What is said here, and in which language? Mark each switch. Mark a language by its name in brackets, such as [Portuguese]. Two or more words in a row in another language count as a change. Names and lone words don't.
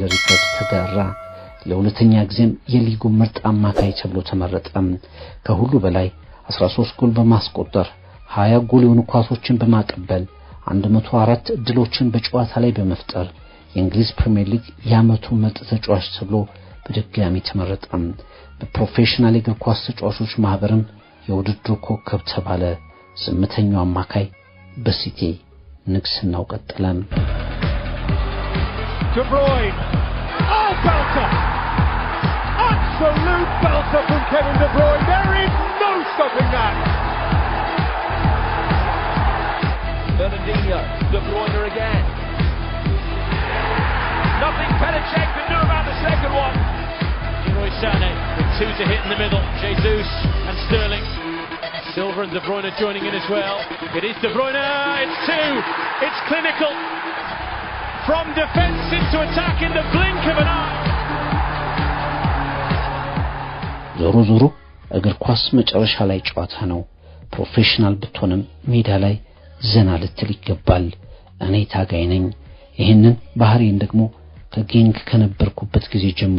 [Amharic] ሪከርድ ተጋራ። ለሁለተኛ ጊዜም የሊጉ ምርጥ አማካይ ተብሎ ተመረጠ። ከሁሉ በላይ 13 ጎል በማስቆጠር 20 ጎል የሆኑ ኳሶችን በማቀበል 104 ድሎችን በጨዋታ ላይ በመፍጠር የእንግሊዝ ፕሪሚየር ሊግ የዓመቱ ምርጥ ተጫዋች ተብሎ በድጋሚ ተመረጠ። በፕሮፌሽናል እግር ኳስ ተጫዋቾች ማህበርም የውድድሩ ኮከብ ተባለ። ስምንተኛው አማካይ በሲቲ ንግስናው ቀጠለ። [English] De Bruyne. Oh, belter! Absolute belter from Kevin De Bruyne. There is no stopping that. Fernandinho, De Bruyne again. Nothing Petacek can do about the second one. Leroy Sané with two to hit in the middle. Jesus and Sterling. Silva and De Bruyne joining in as well. It is De Bruyne. It's two. It's clinical. From defence into attack in the blink of an eye. [Amharic] ዞሮ እግር ኳስ መጨረሻ ላይ ጨዋታ ነው። ፕሮፌሽናል ብትሆንም ሜዳ ላይ ዘና ልትል ይገባል። እኔ ታጋይ ነኝ። ይሄንን ባህሪን ደግሞ ከጌንግ ከነበርኩበት ጊዜ ጀምሮ